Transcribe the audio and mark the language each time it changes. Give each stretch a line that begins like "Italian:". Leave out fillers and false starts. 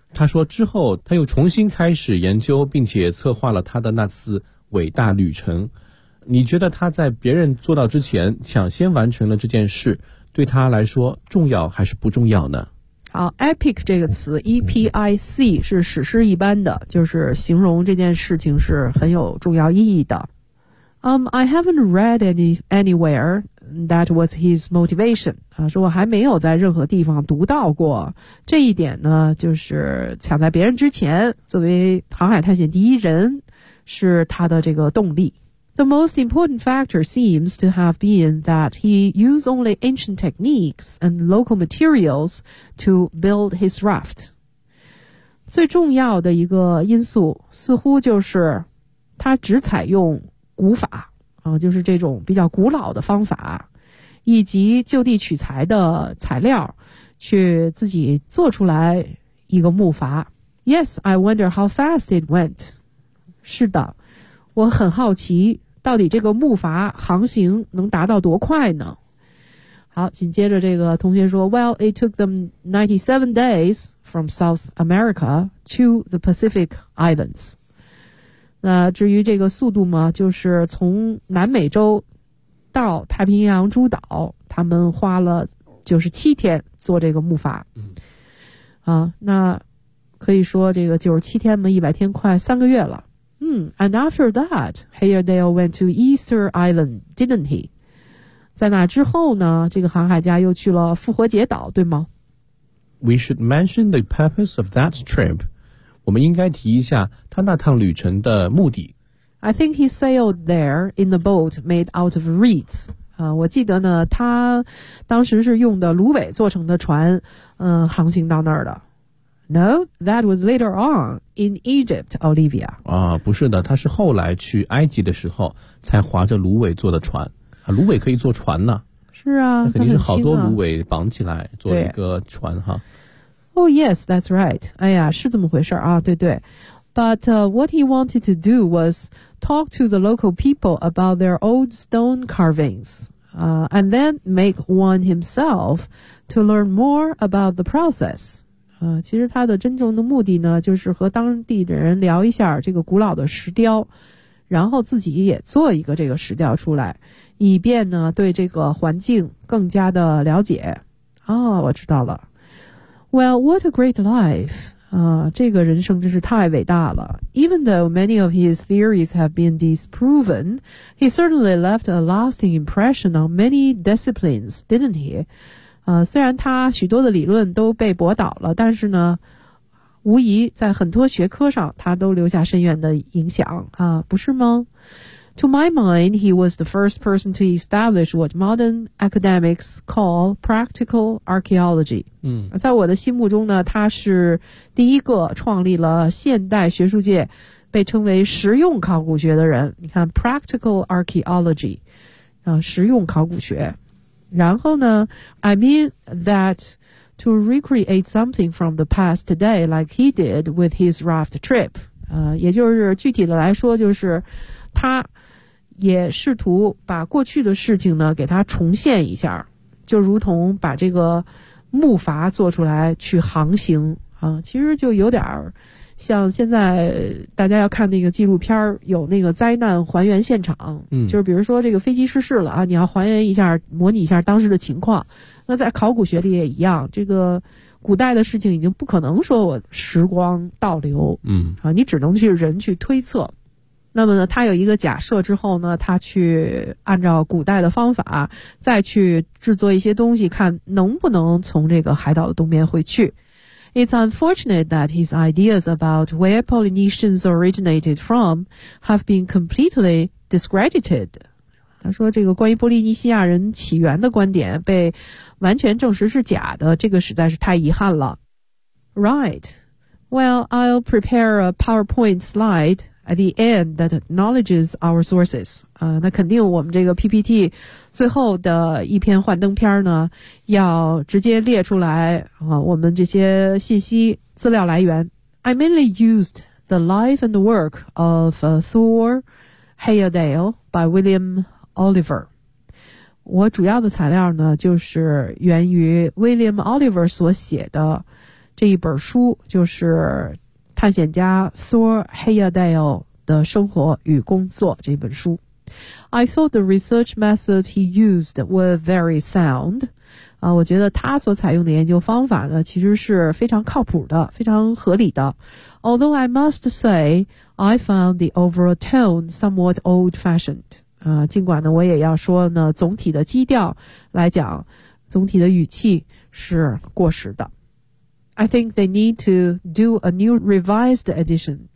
Chinese: 他说之后他又重新开始研究并且策划了他的那次伟大旅程。你觉得他在别人做到之前抢先完成了这件事对他来说重要还是不重要呢？好 ,epic 这个词 ,epic 是史诗一般的，就是形容这件事情是很有重要意义的。
English: I haven't read anywhere that was his motivation.
Chinese: 他说我还没有在任何地方读到过。这一点呢就是抢在别人之前作为航海探险第一人是他的这个动力。
English: The most important factor seems to have been that he used only ancient techniques and local materials to build his raft.
Chinese: 最重要的一个因素似乎就是他只采用古法啊，就是这种比较古老的方法以及就地取材的材料去自己做出来一个木筏。
English: Yes, I wonder how fast it went.
Chinese: 是的，我很好奇到底这个木筏航行能达到多快呢？好，紧接着这个同学说
English: Well, it took them 97 days from South America to the Pacific Islands.
Chinese: 那至于这个速度嘛，就是从南美洲到太平洋诸岛，他们花了就是7天做这个木筏。那可以说这个97天嘛，100天快3个月了。
English: And after that, Hairdale went to Easter Island, didn't he?
Chinese: 在那之后呢，这个航海家又去了复活节岛，对吗？
English: We should mention the purpose of that trip.
Chinese: 我们应该提一下他那趟旅程的目的。
English: I think he sailed there in the boat made out of reeds.
Chinese: 我记得呢，他当时是用的芦苇做成的船，航行到那儿的。
English: No, that was later on in Egypt, Olivia.
Chinese: 啊，不是的，他是后来去埃及的时候才划着芦苇坐的船。啊，芦苇可以坐船呢。是啊，那肯定是好多芦苇绑起来做一个船哈。
English: Oh yes, that's right.
Chinese: 哎呀，是这么回事啊，对对。
English: But what he wanted to do was talk to the local people about their old stone carvings, and then make one himself to learn more about the process.
Chinese: 其实他的真正的目的呢就是和当地的人聊一下这个古老的石雕，然后自己也做一个这个石雕出来，以便呢对这个环境更加的了解。哦，我知道了。
English: Well, what a great life.
Chinese: 这个人生真是太伟大了。
English: Even though many of his theories have been disproven, he certainly left a lasting impression on many disciplines, didn't he?
Chinese: 虽然他许多的理论都被驳倒了，但是呢无疑在很多学科上他都留下深远的影响啊，不是吗？
English: To my mind, he was the first person to establish what modern academics call practical archaeology.
Chinese: 在我的心目中呢，他是第一个创立了现代学术界被称为实用考古学的人。你看 practical archaeology, 实用考古学。然后呢
English: I mean that to recreate something from the past today like he did with his raft trip.
Chinese: 也就是具体的来说就是他也试图把过去的事情呢给他重现一下，就如同把这个木筏做出来去航行啊，其实就有点像现在大家要看那个纪录片有那个灾难还原现场，就是比如说这个飞机失事了啊，你要还原一下模拟一下当时的情况。那在考古学里也一样，这个古代的事情已经不可能说我时光倒流，你只能去人去推测。那么呢他有一个假设之后呢，他去按照古代的方法再去制作一些东西，看能不能从这个海岛的东边回去。
English: It's unfortunate that his ideas about where Polynesians originated from have been completely discredited.
Chinese: 他说这个关于波利尼西亚人起源的观点被完全证实是假的，这个实在是太遗憾了。
English: Right. Well, I'll prepare a PowerPoint slide at the end that acknowledges our sources.
Chinese: 那肯定我们这个 PPT 最后的一篇幻灯片呢，要直接列出来我们这些信息资料来源。
English: I mainly used the life and work of Thor Heyerdahl by William Oliver.
Chinese: 我主要的材料呢，就是源于 William Oliver 所写的这一本书，就是探险家 Thor Heyerdahl 的生活与工作这本书。
English: I thought the research methods he used were very sound.
Chinese: 我觉得他所采用的研究方法呢，其实是非常靠谱的，非常合理的。
English: Although I must say, I found the overall tone somewhat old-fashioned.
Chinese: 尽管呢，我也要说呢，总体的基调来讲，总体的语气是过时的。
English: I think they need to do a new revised edition.